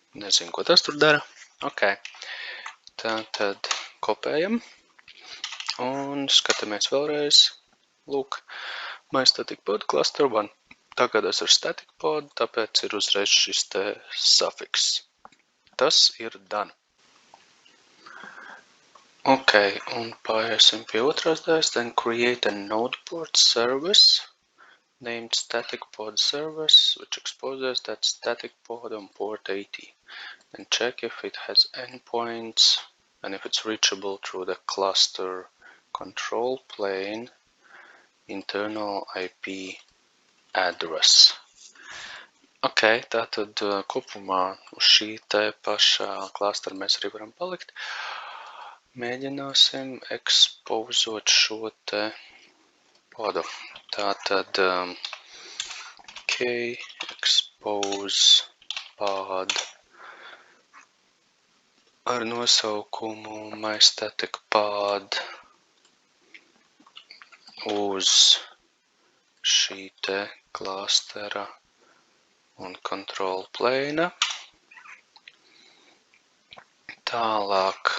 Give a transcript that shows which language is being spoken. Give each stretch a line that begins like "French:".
Latvian: Nezinu, ko tas tur dara. Ok. Tātad kopējam un skatāmies vēlreiz. Lūk, myStaticPod cluster 1. Tagad tas ir static pod, tāpēc ir uzreiz šis te sufiks. Tas ir done. Ok, un pāriesim pie otrās daļas.
English: Then create a node port service named staticPod service, which exposes that static pod on port 80. And check if it has endpoints and if it's reachable through the cluster control plane internal IP address.
Latvian: Ok, tātad kopumā uz šī te pašā klastera mēs arī varam palikt. Mēģināsim ekspozot šo te podu. Tātad k expose pod ar nosaukumu myStaticPod uz šī te klastera un control plane. Tālāk